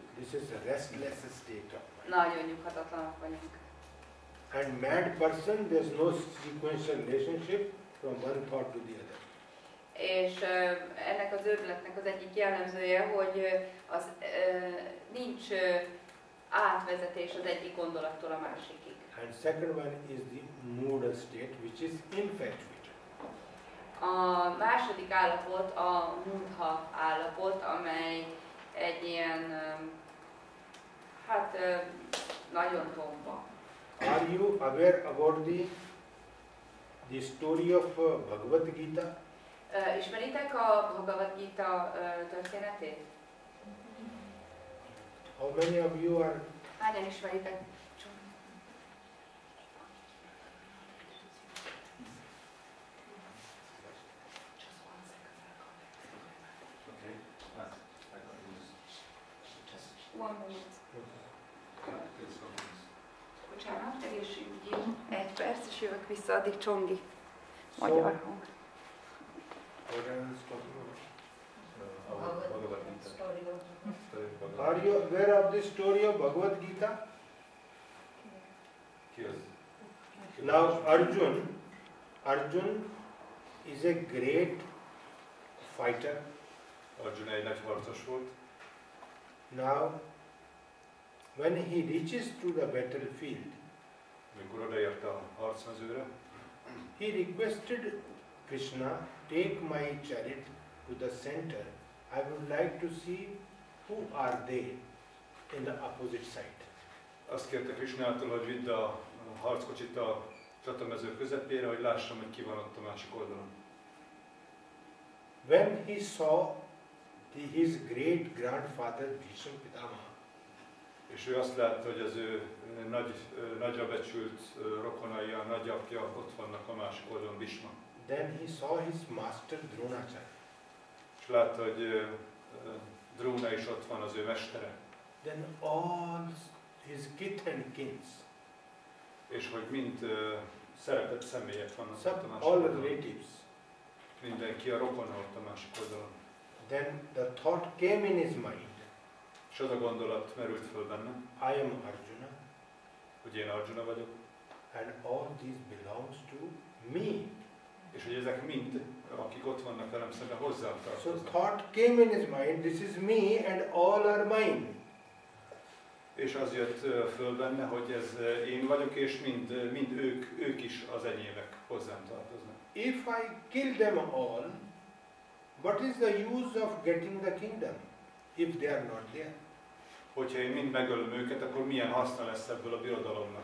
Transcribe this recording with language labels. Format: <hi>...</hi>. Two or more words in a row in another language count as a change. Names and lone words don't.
<en>This is a restless state of mind.</en> <hu>Nagyon nyughatatlanak vagyunk.</hu> <en>And mad person, there is no sequential relationship from one thought to the other.</en> <hu>És ennek az őrületnek az egyik jellemzője, hogy az nincs átvezetés az egyik gondolattól a másikig.</hu> <en>And second one is the mood state, which is infatuated.</en> <hu>A második állapot a mudha állapot, amely egy ilyen, hát nagyon tomba.</hu> <en>Are you aware about the story of Bhagavad Gita?</en> <hu>Ismeritek a Bhagavad Gita történetét?</hu> <en>How many of you are?</en> <hu>Hányan ismeritek?</hu> <en>One minute.</en> <hu>Bocsánat, egészségügyi. 1 perc, és jövök vissza, addig Csongi. Magyar hang.</hu> <en>What I was talking about? Bhagavad Gita. Are you aware of the story of Bhagavad Gita?</en> <hu>Ki az?</hu> <en>Now Arjun is a great fighter.</en> <hu>Arjuna egy nagy harcos volt.</hu> <en>Now when he reaches to the battlefield,</en> <hu>Amikor odaért a harcmezőre,</hu> <en>he requested Krishna, take my chariot to the center. I would like to see who are they in the opposite side?</en> <hu>Azt kérte Krishnától, hogy vidd a harckocsit a csatamező közepére, hogy lássam, hogy ki van ott a másik oldalon.</hu> <en>When he saw his great grandfather Bhishma Pitamaha,</en> <hu>És ő azt látta, hogy az ő nagyra becsült rokonai, a nagyapja ott vannak a másik oldalon, Bhishma.</hu> <en>then he saw his master Dronacharya.</en> <hu>És látta, hogy Drona is ott van, az ő mestere.</hu> <en>Then all his kith and kins,</en> <hu>És hogy mind szeretett személyek vannak ott a</hu> <en>some</en> <hu>másik</hu> <en>all</en> <hu>oldalon.</hu> <en>relatives.</en> <hu>Mindenki a rokona ott a másik oldalon.</hu> <en>Then the thought came in his mind,</en> <hu>És az a gondolat merült föl benne,</hu> <en>I am Arjuna</en> <hu>hogy én Arjuna vagyok,</hu> <en>and all these belongs to me.</en> <hu>és hogy ezek mind, akik ott vannak velem szemben, hozzám</hu> <en>So</en> <hu>tartoznak.</hu> <en>thought came in his mind, this is me and all are mine.</en> <hu>És az jött föl benne, hogy ez én vagyok, és mind ők is az enyémek, hozzám tartoznak.</hu> <en>If I kill them all, what is the use of getting the kingdom if they are not there?</en> <hu>Hogyha én mind megölöm őket, akkor milyen haszna lesz ebből a birodalomnak?</hu>